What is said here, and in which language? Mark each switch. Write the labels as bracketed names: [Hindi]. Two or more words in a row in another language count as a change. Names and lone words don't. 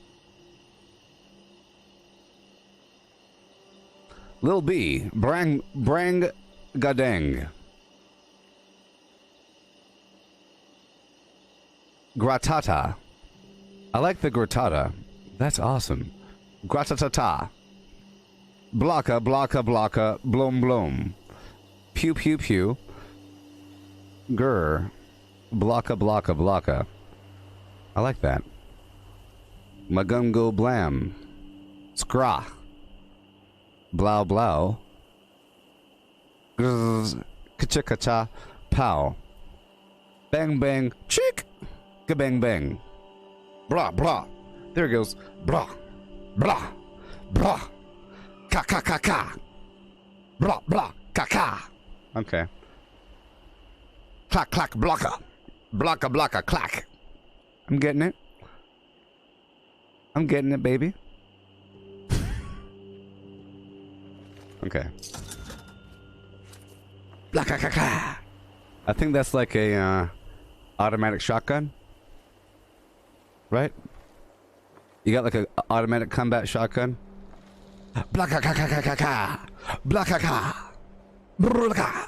[English] Lil B. Brang Gadang. Gratata. I like the gratata. That's awesome. Gratatata. Blocka, blocka, blocka, blom blom. Pew pew pew. Grr. Blocka, blocka, blocka. I like that. My gun go blam. Scraw. Blow blow. Grrz. Kacha pow. Bang bang. Chick. Kabang bang. Blah blah. There it goes. Blah. Blah. Blah. Ka ka ka ka. Blah blah ka ka. Okay. Clack clack blocka. Blocka blocka clack. I'm getting it. I'm getting it, baby. Okay. Blocka ka ka. I think that's like a automatic shotgun. Right? You got like a automatic combat shotgun? Blocka ka ka ka ka ka. Blocka ka. Blocka.